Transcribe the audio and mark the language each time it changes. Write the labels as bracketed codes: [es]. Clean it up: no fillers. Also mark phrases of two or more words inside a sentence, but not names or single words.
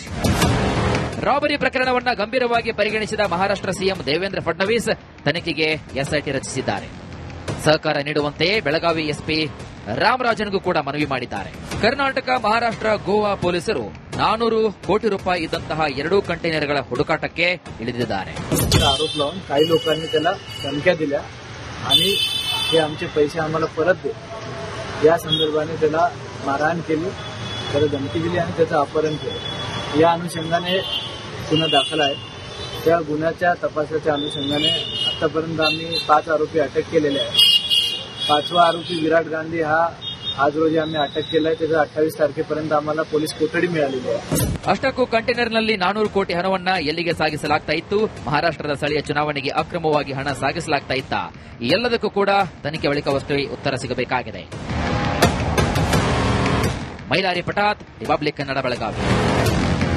[kn] ರಾಬರಿ ಪ್ರಕರಣವನ್ನ ಗಂಭೀರವಾಗಿ ಪರಿಗಣಿಸಿದ ಮಹಾರಾಷ್ಟ್ರ ಸಿಎಂ ದೇವೇಂದ್ರ ಫಡ್ನವೀಸ್ ತನಿಖೆಗೆ ಎಸ್ಐಟಿ ರಚಿಸಿದ್ದಾರೆ. ಸಹಕಾರ ನೀಡುವಂತೆ ಬೆಳಗಾವಿ ಎಸ್ಪಿ ರಾಮರಾಜನ್ಗೂ ಕೂಡ ಮನವಿ ಮಾಡಿದ್ದಾರೆ. ಕರ್ನಾಟಕ, ಮಹಾರಾಷ್ಟ್ರ, ಗೋವಾ ಪೊಲೀಸರು 400 ಕೋಟಿ ರೂಪಾಯಿ ಇದ್ದಂತಹ 2 कंटेनरಗಳ ಹುಡುಕಾಟಕ್ಕೆ ಇಳಿದಿದ್ದಾರೆ. [mr] आरोप लावून काही लोकांनी त्याला धमक्या दिल्या आणि हे आमचे पैसे आम्हाला परत दे या संदर्भाने त्याला मारहाण केली, त्याला धमकी दिली आणि त्याचं अपहरण केलं. या अनुषंगाने गुन्हा दाखल आहे. त्या गुन्ह्याच्या तपासाच्या अनुषंगाने आतापर्यंत आम्ही 5 आरोपी अटक केलेले आहेत. 5वा आरोपी विराट गांधी हा आज रोजी आम्ही अटक केलाय. त्याचा 28 तारखेपर्यंत आम्हाला पोलीस कोठडी मिळालेली आहे. [kn] ಅಷ್ಟಕ್ಕೂ ಕಂಟೈನರ್ನಲ್ಲಿ 400 ಕೋಟಿ ಹಣವನ್ನ ಎಲ್ಲಿಗೆ ಸಾಗಿಸಲಾಗ್ತಾ ಇತ್ತು, ಮಹಾರಾಷ್ಟ್ರದ ಸ್ಥಳೀಯ ಚುನಾವಣೆಗೆ ಅಕ್ರಮವಾಗಿ ಹಣ ಸಾಗಿಸಲಾಗ್ತಾ ಇತ್ತ, ಎಲ್ಲದಕ್ಕೂ ಕೂಡ ತನಿಖೆ ಬಳಿಕವಷ್ಟೇ ಉತ್ತರ ಸಿಗಬೇಕಾಗಿದೆ. ಮೈಲಾರಿ ಪಟಾತ್, ರಿಪಬ್ಲಿಕ್ ಕನ್ನಡ, ಬೆಳಗಾವಿ.